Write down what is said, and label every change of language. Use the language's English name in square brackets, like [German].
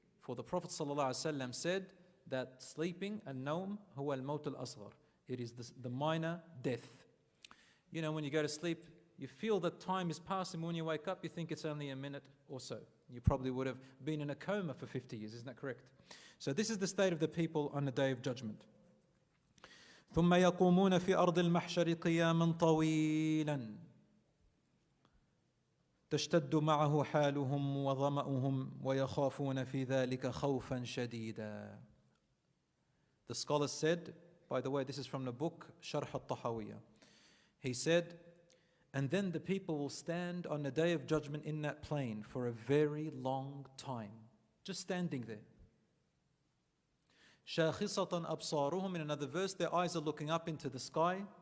[English] For the Prophet ﷺ said that sleeping, al-nawm, [Arabic] huwa al-maut al-asghar. [English] It is the minor death. You know, when you go to sleep, you feel that time is passing. When you wake up, you think it's only a minute or so. You probably would have been in a coma for 50 years, isn't that correct? So this is the state of the people on the Day of Judgment. [Arabic] ثم يقومون في أرض المحشر قياما طويلا تشتد معه حالهم وظمأهم ويخافون في ذلك خوفا شديدا. [English] The scholars said, by the way, this is from the book Sharh al-Tahawiyah. He said, and then the people will stand on the Day of Judgment in that plain for a very long time, just standing there. [Arabic] شاخصة أبصارهم, [English] in another verse, their eyes are looking up into the sky.